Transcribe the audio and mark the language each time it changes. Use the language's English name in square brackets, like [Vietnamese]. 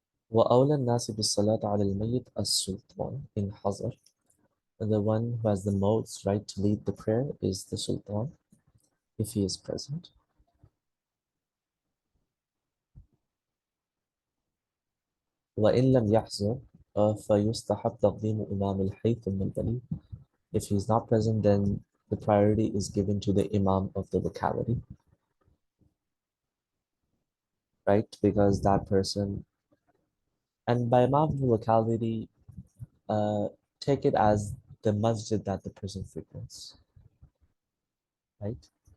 [Arabic] وأولى الناس بالصلاة على الميت السلطان in حضر. [English] The one who has the most right to lead the prayer is the sultan if he is present. [Arabic] وإن لم يحضر فيستحب تقديم إمام الحي ثم الولي. [English] If he's not present, then the priority is given to the imam of the locality, right? Because that person, and by imam of the locality, uh, take it as the masjid that the person frequents, right?